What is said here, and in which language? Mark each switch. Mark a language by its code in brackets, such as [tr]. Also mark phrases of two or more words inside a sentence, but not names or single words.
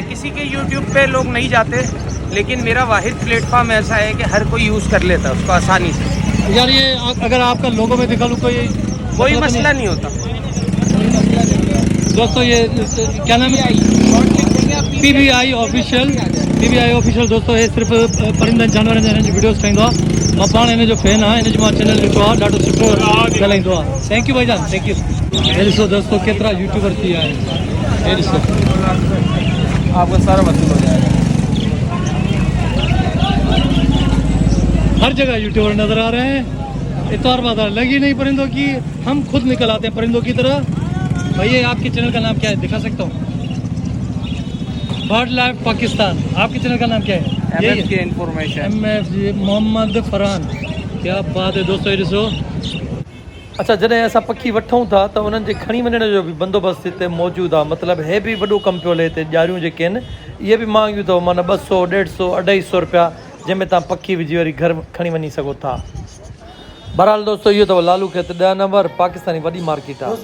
[ur] کسی کے یوٹیوب پے لوگ نہیں جاتے، لیکن میرا واحد پلیٹ فارم ایسا ہے کہ ہر کوئی یوز کر لیتا ہے اس کو آسانی سے. یار، یہ اگر آپ کا لوگو میں دکھا لوں کوئی مسئلہ نہیں ہوتا. دوستو، یہ کیا نام ہے? PBI آفیشل دوستو. [sd] ये सिर्फ़ परिंदनि जानवरनि जा हिननि जी वीडियोस ठाहींदो आहे। मां पाण हिन जो फैन आहियां, हिन जो मां चैनल ॾिठो आहे, ॾाढो सुठो ॻाल्हाईंदो आहे। [en] Thank you bhaijan, thank you. [sd] हे ॾिसो दोस्तों, केतिरा यूट्यूबर थी विया आहिनि। हे ॾिसो, [ur] آپ کا سارا وصول ہو جائے گا. ہر جگہ یوٹیوبر نظر آ رہے ہیں. اتوار بازار لگی نہیں پرندوں کی، ہم خود نکل آتے ہیں پرندوں کی طرح. بھیا، آپ کے چینل کا نام کیا ہے، دکھا سکتا ہوں? برڈ لائف پاکستان۔ آپ کے چینل کا نام کیا ہے? MFK انفارمیشن. MFG محمد فرحان. کیا بات ہے دوستو، یہ ڏسو. [sd] अच्छा, जॾहिं असां पखी वठूं था त उन्हनि जे खणी वञण जो बि बंदोबस्तु हिते मौजूदु आहे। मतिलबु हे बि वॾो कमु पियो हले हिते। ॾियारियूं जेके आहिनि इहे बि महांगियूं अथव, माना 200, 150, 250 रुपया, जंहिंमें तव्हां पखी विझी वरी घर खणी वञी सघो था। बहरहाल दोस्तों, इहो अथव लालू खेत 10 नंबर पाकिस्तानी वॾी मार्केट आहे।